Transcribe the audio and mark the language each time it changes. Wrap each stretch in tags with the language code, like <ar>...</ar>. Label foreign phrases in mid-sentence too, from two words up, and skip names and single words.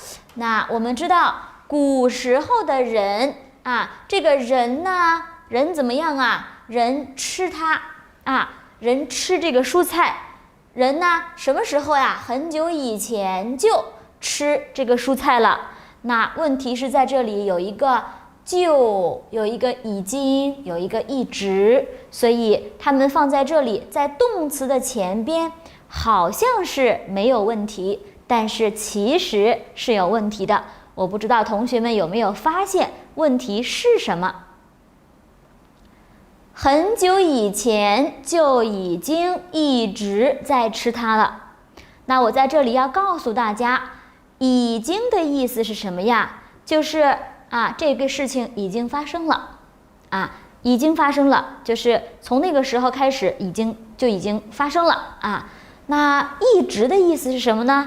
<zh>那我們知道，古時候的人這個人呢，人怎麼樣啊？人吃它人吃這個蔬菜。人呢，什麼時候呀？很久以前就吃這個蔬菜了。那問題是在這裡有一個就，有一個已經，有一個一直，所以它們放在這裡，在動詞的前邊，好像是沒有問題，但是其實是有問題的。我不知道同學們有沒有發現問題是什麼？很久以前就已經一直在吃它了。那我在這裡要告訴大家，已經的意思是什麼呀？就是這個事情已經發生了，已經發生了，就是從那個時候開始已經發生了那一直的意思是什麼呢？</zh>